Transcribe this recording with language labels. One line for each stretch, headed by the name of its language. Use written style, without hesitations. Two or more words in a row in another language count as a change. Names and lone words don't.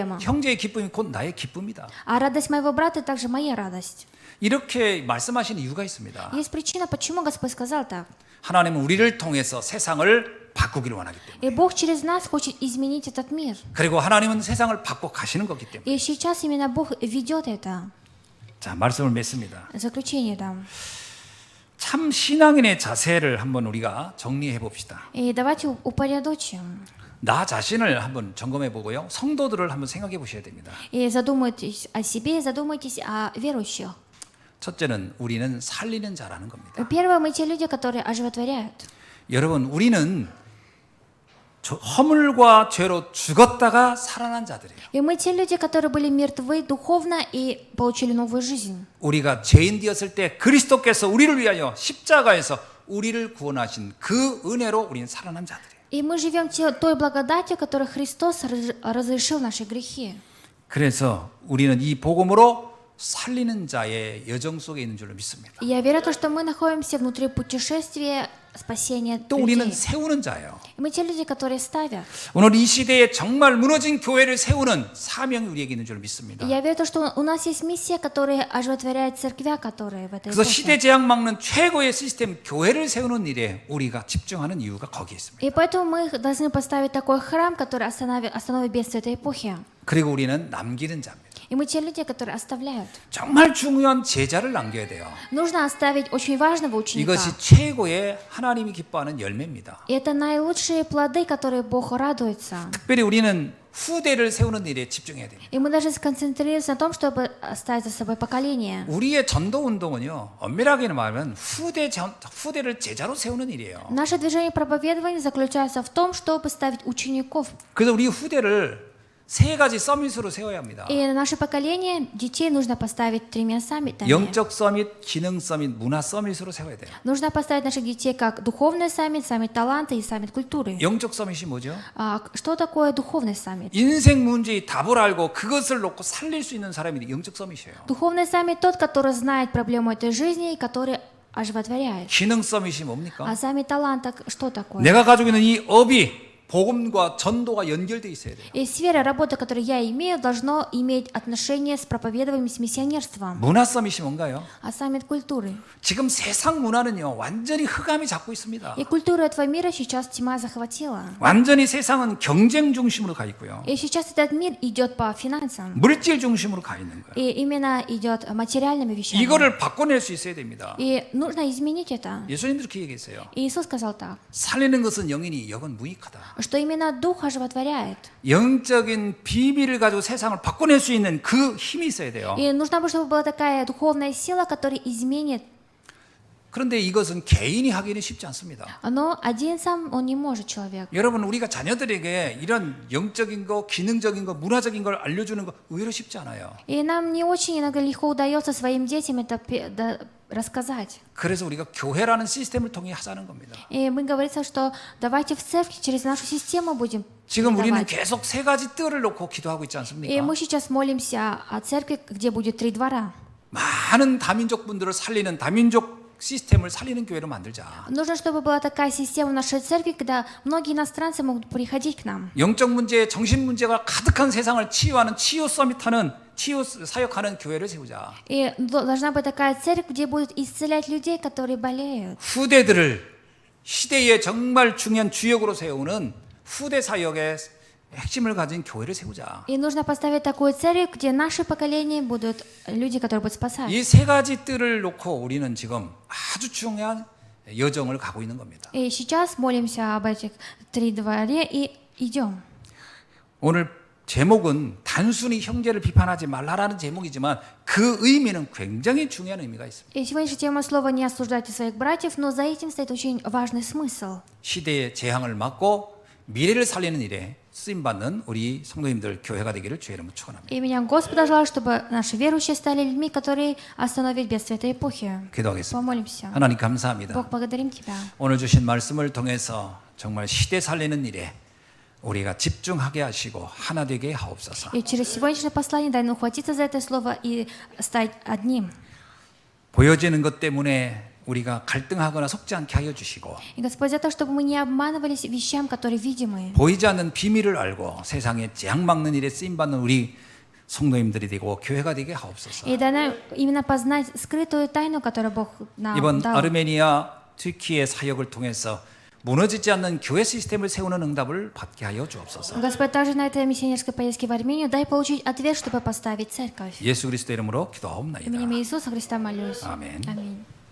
Korean: 형제의 기쁨이 곧 나의 기쁨이다.
Russian: А радость моего брата также моя радость.
Korean: 이렇게 말씀하시는 이유가 있습니다.
Russian: Есть причина, почему Господь сказал так.
Korean: 하나님은 우리를 통해서 세상을 바꾸기를 원하기 때문에.
Russian: И Бог через нас хочет изменить этот мир.
Korean: 그리고 하나님은 세상을 바꿔 가시는 거기 때문에.
Russian: И сейчас именно Бог ведет это.
Korean: 자, 말씀을 맺습니다.
Russian: Заключение там.
Korean: 참 신앙인의 자세를 한번 우리가 정리해 봅시다.
Russian: И давайте упорядочим.
Korean: 나 자신을 한번 점검해 보고요. 성도들을 한번 생각해 보셔야 됩니다.
Russian: И задумайтесь о себе, и задумайтесь о верующих.
Korean: 첫째는 우리는 살리는 자라는 겁니다.
Russian: Первое, мы те люди, которые оживотворяют.
Korean: 여러분, 우리는 허물과 죄로 죽었다가 살아난 자들이에요.
Russian: И мы те люди, которые были мертвы духовно и получили новую жизнь.
Korean: 우리가 죄인 되었을 때 그리스도께서 우리를 위하여 십자가에서 우리를 구원하신 그 은혜로 우리는 살아난 자들이에요.
Russian: И мы живем той благодатью, которой Христос разрешил наши грехи.
Korean: 그래서 우리는 이 복음으로 살리는 자의 여정 속에 있는 줄로 믿습니다.
Russian: И я верю в то, что мы находимся внутри путешествия спасения
Korean: 또 우리는
Russian: людей.
Korean: 세우는 자예요.
Russian: И мы те люди, которые ставят.
Korean: 오늘 이 시대에 정말 무너진 교회를 세우는 사명이 우리에게 있는 줄 믿습니다.
Russian: И я верю в то, что у нас есть миссия, которая оживотворяет церквя, которые в этой
Korean: 그래서
Russian: эпохе.
Korean: 시대 재앙 막는 최고의 시스템 교회를 세우는 일에 우리가 집중하는 이유가 거기에 있습니다.
Russian: И поэтому мы должны поставить такой храм, который остановит бедствие этой эпохи.
Korean: 그리고 우리는 남기는 자입니다.
Russian: И мы те люди, которые оставляют.
Korean: 정말 중요한 제자를 남겨야 돼요.
Russian: Нужно оставить очень важного ученика.
Korean: 이것이 최고의 하나님이 기뻐하는 열매입니다.
Russian: И это наилучшие плоды, которые Бог радуется.
Korean: 특별히 우리는 후대를 세우는 일에 집중해야 됩니다.
Russian: И мы должны сконцентрироваться на том, чтобы оставить за собой поколение.
Korean: 우리의 전도 운동은요, 엄밀하게 말하면 후대를 제자로 세우는 일이에요.
Russian: Наше движение проповедования заключается в том, чтобы ставить учеников.
Korean: 그래서 우리 후대를 세 가지 서밋으로 세워야 합니다.
Russian: И на наше поколение детей нужно поставить 3 саммитами.
Korean: 영적 서밋, 기능 서밋, 문화 서밋으로 세워야 돼요.
Russian: Нужно поставить наших детей как духовный саммит, саммит таланта и саммит культуры.
Korean: 영적 서밋이 뭐죠?
Russian: Что такое духовный саммит?
Korean: 인생 문제의 답을 알고 그것을 놓고 살릴 수 있는 사람이 영적 서밋이에요.
Russian: Духовный саммит тот, который знает проблему этой жизни и который оживотворяет.
Korean: 기능 서밋이 뭡니까?
Russian: А саммит таланта что такое?
Korean: 내가 가지고 있는 이 업이 복음과 전도가 연결돼 있어야 돼요.
Russian: И сфера работы, которую я имею, должно иметь отношение с проповедованием, с миссионерством.
Korean: 문화 서밋이 뭔가요?
Russian: А саммит культуры.
Korean: 지금 세상 문화는요, 완전히 흑암이 잡고 있습니다.
Russian: И культуру этого мира сейчас тьма захватила.
Korean: 완전히 세상은 경쟁 중심으로 가 있고요.
Russian: И сейчас этот мир идет по финансам.
Korean: 물질 중심으로 가 있는 거예요.
Russian: И именно идет материальными вещами.
Korean: 이거를 바꿔낼 수 있어야 됩니다.
Russian: И нужно изменить это.
Korean: 예수님도 그렇게 얘기했어요.
Russian: И Иисус сказал так,
Korean: 살리는 것은 영이니 영은 무익하다.
Russian: что именно Дух оживотворяет.
Korean: 영적인 비밀을 가지고 세상을 바꿔낼 수 있는 그 힘이 있어야 돼요.
Russian: И нужно, чтобы была такая духовная сила, которая изменит.
Korean: 그런데 이것은 개인이 하기는 쉽지 않습니다.
Russian: Но один сам он не может, человек.
Korean: 여러분, 우리가 자녀들에게 이런 영적인 거, 기능적인 거, 문화적인 걸 알려주는 거 의외로 쉽지 않아요.
Russian: И нам не очень иногда легко удается своим детям это рассказать.
Korean: 그래서 우리가 교회라는 시스템을 통해 하자는 겁니다.
Russian: И мы говорится, что давайте в церкви через нашу систему будем
Korean: 지금 우리는
Russian: передавать.
Korean: 계속 세 가지 뜰을 놓고 기도하고 있지
Russian: И
Korean: 않습니까?
Russian: мы сейчас молимся о церкви, где будет 3 двора.
Korean: 많은 다민족 분들을 살리는 다민족 시스템을 살리는 교회로 만들자.
Russian: Нужно, чтобы была такая система в нашей церкви, когда многие иностранцы могут приходить к нам.
Korean: 영적 문제, 정신 문제가 가득한 세상을 치유하는 치유 서밋하는 치유 사역하는 교회를 세우자.
Russian: И должна быть такая церковь, где будут исцелять людей, которые болеют.
Korean: 후대들을 시대의 정말 중요한 주역으로 세우는 후대 사역의 핵심을 가진 교회를 세우자.
Russian: И нужно поставить такую церковь, где наши поколения будут люди, которые будут спасать.
Korean: 이 세 가지 뜰을 놓고 우리는 지금 아주 중요한 여정을 가고 있는 겁니다.
Russian: И сейчас молимся об этих 3 дворе и идем.
Korean: 오늘 제목은 단순히 형제를 비판하지 말라라는 제목이지만 그 의미는 굉장히 중요한 의미가 있습니다.
Russian: И сегодняшняя тема слова «не осуждайте своих братьев», но за этим стоит очень важный смысл.
Korean: 시대의 재앙을 막고 미래를 살리는 일에 쓰임받는 우리 성도님들 교회가 되기를 주의 이름으로 축원합니다.
Russian: И меня Господа желаю, чтобы наши верующие стали людьми, которые остановят бедствие этой эпохи.
Korean: 기도하겠습니다.
Russian: Помолимся.
Korean: 하나님 감사합니다.
Russian: Бог, благодарим Тебя.
Korean: 오늘 주신 말씀을 통해서 정말 시대 살리는 일에 우리가 집중하게 하시고 하나 되게 하옵소서.
Russian: И через сегодняшнее послание дай нам ухватиться за это слово и стать одним.
Korean: 보여지는 것 때문에 우리가 갈등하거나 속지 않게 하여 주시고
Russian: И, Господь, за то, чтобы мы не обманывались вещам, которые видимы.
Korean: 보이지 않는 비밀을 알고 세상에 재앙 막는 일에 쓰임 받는 우리 성도님들이 되고 교회가 되게 하옵소서.
Russian: И дай нам именно познать скрытую тайну, которую Бог нам
Korean: 이번
Russian: дал.
Korean: 아르메니아, 튀르키예 사역을 통해서 무너지지 않는 교회 시스템을 세우는 응답을 받게 하여 주옵소서.
Russian: Господь, также на этой миссионерской поездке в Армению дай получить ответ, чтобы поставить церковь.
Korean: 예수 그리스도 이름으로 기도하옵나이다.
Russian: Именем Иисуса Христа молюсь.
Korean: 아멘.
Russian: Аминь.